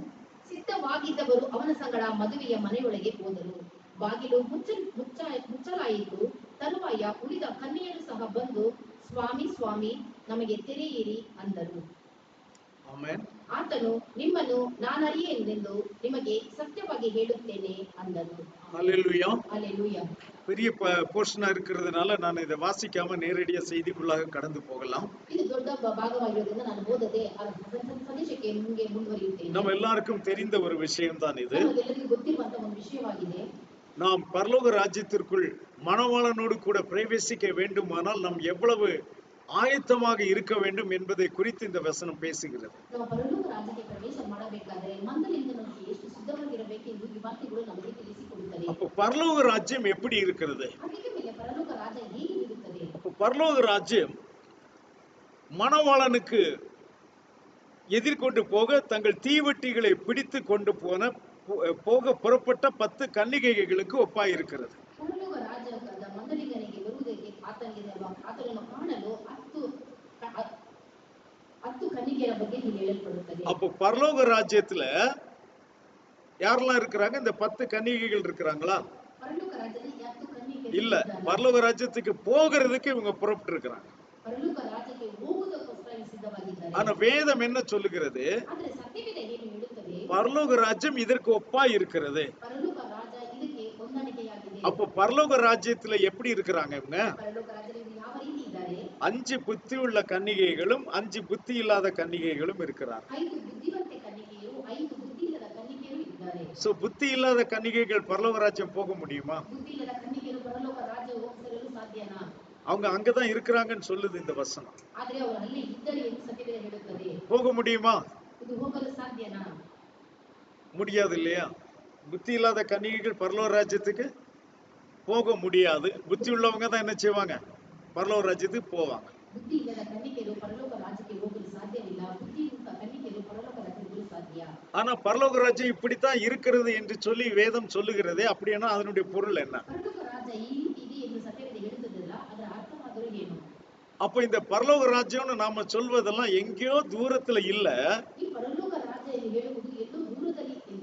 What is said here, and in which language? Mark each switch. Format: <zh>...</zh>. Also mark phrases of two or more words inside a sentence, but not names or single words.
<kn>ಸಿದ್ಧವಾಗಿದ್ದವರು ಅವನ ಸಂಗಡ ಮದುವೆಯ ಮನೆಯೊಳಗೆ ಹೋದರು. ಬಾಗಿಲು ಮುಚ್ಚಲಾಯಿತು. ತರುವಾಯ ಉಳಿದ ಕನ್ಯೆಯರು ಸಹ ಬಂದು, ಸ್ವಾಮಿ ಸ್ವಾಮಿ, ನಮಗೆ ತೆರೆಯಿರಿ ಅಂದರು. ಆಮೆನ್. ಆತನು, ನಿಮ್ಮನ್ನು ನಾನರಿಯೆನೆಂದು ನಿಮಗೆ ಸತ್ಯವಾಗಿ ಹೇಳುತ್ತೇನೆ ಅಂದನು.</kn> <ta>ஹல்லேலூயா. ஹல்லேலூயா. பெரிய போர்ஷனா இருக்கிறதுனால நான் இதை வாசிக்காம நேரடியா செய்திக்குள்ளாக கடந்து போகலாம்.</ta> <kn>ಇದು ದೊಡ್ಡ ಭಾಗವಾಗಿರೋದ್ರಿಂದ ನಾನು ಓದದೆ ಸಂದೇಶಕ್ಕೆ ಮುಂದೆ ಮುಂದುವರಿಯುತ್ತೇನೆ.</kn> <ta>நம்ம எல்லாருக்கும் தெரிந்த ஒரு விஷயம் தான் இது.</ta> <kn>ನಮಗೆಲ್ಲರಿಗೂ ಗೊತ್ತಿರುವಂತಹ ಒಂದು ವಿಷಯವಾಗಿದೆ.</kn> <ta>நாம் பரலோக ராஜ்யத்திற்குள் மணவாளனோடு கூட பிரவேசிக்க வேண்டுமானால் நாம் எவ்வளவு ஆயத்தமாக இருக்க வேண்டும் என்பதை குறித்து இந்த வசனம் பேசுகிறது.</ta> <kn>ನಾವು ಪರಲೋಕ ರಾಜ್ಯಕ್ಕೆ ಪ್ರವೇಶ ಮಾಡಬೇಕಾದರೆ ಮಂದಲಿಂಗನೊಂದಿಗೆ ಎಷ್ಟು ಸಿದ್ಧವಾಗಿರಬೇಕೆಂದು ಈ ವಾಕ್ಯಗಳು ನಮಗೆ ತಿಳಿಸಿಕೊಡುತ್ತವೆ.</kn> <ta>அப்போ பரலோக ராஜ்யம் எப்படி இருக்கிறது?</ta> <kn>ಅದಕ್ಕೆ ಮೇಲೆ ಪರಲೋಕ ರಾಜ್ಯ ಹೇಗೆ ಇರುತ್ತದೆ?</kn> <ta>அப்போ பரலோக ராஜ்யம் மணவாளனுக்கு எதிர்கொண்டு போக தங்கள் தீவெட்டிகளை பிடித்து கொண்டு போக புறப்பட்ட 10 கன்னிகைகளுக்கு ஒப்பாயிருக்கிறது.</ta> <kn>ಪರಲೋಕ ರಾಜ್ಯದ ಮಂದಲಿಗನಿಗೆ ಬರುವುದಕ್ಕೆ ಆತನನ್ನು ಕಾಣಲು 10 ಕನ್ನಿಕೆಯರ ಬಗ್ಗೆ ಇಲ್ಲಿ ಹೇಳಲ್ಪಡುತ್ತದೆ.</kn> <ta>அப்போ பரலோக ராஜ்யத்துல யாரெல்லாம் இருக்கிறாங்க? இந்த 10 கன்னிகைகள் இருக்கிறாங்களா?</ta> <kn>ಪರಲೋಕ ರಾಜ್ಯದಲ್ಲಿ 10 ಕನ್ನಿಕೆಯರು</kn> <ta>இல்ல, பரலோக ராஜ்யத்துக்கு போகிறதுக்கு இவங்க புறப்பட்டு இருக்கிறாங்க.</ta> <kn>ಪರಲೋಕ ರಾಜ್ಯಕ್ಕೆ ಹೋಗುವುದಕ್ಕೋಸ್ಕರ ಸಿದ್ಧವಾಗಿದ್ದಾರೆ.</kn> <ta>ஆனா வேதம் என்ன சொல்லுகிறது?</ta> <kn>ಆದರೆ ಸತ್ಯವೇದ ಏನು ಹೇಳುತ್ತದೆ?</kn> <ta>பரலோக ராஜ்யம் இதற்கு ஒப்பாய் இருக்கிறது.</ta> <kn>ಪರಲೋಕ ರಾಜ್ಯ ಇದಕ್ಕೆ ಹೊಂದಾಣಿಕೆಯಾಗಿದೆ.</kn> <ta>அப்போ பரலோக ராஜ்யத்துல எப்படி இருக்கிறாங்க இவங்க?</ta> <kn>ಪರಲೋಕ ರಾಜ್ಯದಲ್ಲಿ ಯಾವ ರೀತಿ ಇದ್ದಾರೆ?</kn> <ta>5 புத்தி உள்ள கன்னிகைகளும் 5 புத்தி இல்லாத கன்னிகைகளும் இருக்கிறார்.</ta> <kn>5 ಬುದ್ಧಿವಂತ ಕನ್ನಿಕೆಯರು 5 ಬುದ್ಧಿ ಇಲ್ಲದ ಕನ್ನಿಕೆಯರು ಇದ್ದಾರೆ.</kn> <ta>சோ புத்தி இல்லாத கன்னிகைகள் பரலோக ராஜ்யம் போக முடியுமா?</ta> <kn>ಬುದ್ಧಿ ಇಲ್ಲದ ಕನ್ನಿಕೆಯರು ಪರಲೋಕ ರಾಜ್ಯ ಹೋಗಲು ಸಾಧ್ಯನಾ?</kn> <ta>அவங்க அங்கதான் இருக்கிறாங்கன்னு சொல்லுது இந்த வசனம்.</ta> <kn>ಆದರೆ ಅವರು ಅಲ್ಲಿ ಇದ್ದಾರೆ ಎಂದು ಸತ್ಯವೇದ ಹೇಳುತ್ತದೆ.</kn> <ta>போக முடியுமா?</ta> <kn>ಇದು ಹೋಗಲು ಸಾಧ್ಯನಾ?</kn> <ta>முடியாது இல்லையா? புத்தி இல்லாத கன்னிகைகள் பரலோக ராஜ்யத்துக்கு போக முடியாது. புத்தி உள்ளவங்க தான் என்ன செய்வாங்க? பரலோக ராஜ்யத்துக்கு போவாங்க.</ta> <kn>ಬುದ್ಧಿ ಇಲ್ಲದ ಕನ್ನಿಕೆಯರು ಪರಲೋಕ ರಾಜ್ಯಕ್ಕೆ ಹೋಗಲು ಸಾಧ್ಯವಿಲ್ಲ. ಬುದ್ಧಿಯುತ ಕನ್ನಿಕೆಯರು ಪರಲೋಕ ರಾಜ್ಯಕ್ಕೆ ಹೋಗಲು ಸಾಧ್ಯ.</kn> <ta>ஆனா பரலோக ராஜ்யம் இப்படித்தான் இருக்கிறது என்று சொல்லி வேதம் சொல்லுகிறதே, அப்படின்னா அதனுடைய பொருள் என்ன?</ta> <kn>ಪರಲೋಕ ರಾಜ್ಯ ಈ ರೀತಿ ಇದೆ ಎಂದು ಸತ್ಯವೇದ ಹೇಳುತ್ತದಲ್ಲ, ಅದರ ಅರ್ಥವಾದರೂ ಏನು?</kn> <ta>அப்ப இந்த பரலோக ராஜ்யம்னு நாம சொல்வதெல்லாம் எங்கேயோ தூரத்துல இல்ல,</ta> <kn>ಈ ಪರಲೋಕ ರಾಜ್ಯ ಎಂದು ಹೇಳುವುದು ಎಲ್ಲೋ ದೂರದಲ್ಲಿ ಇಲ್ಲ,</kn>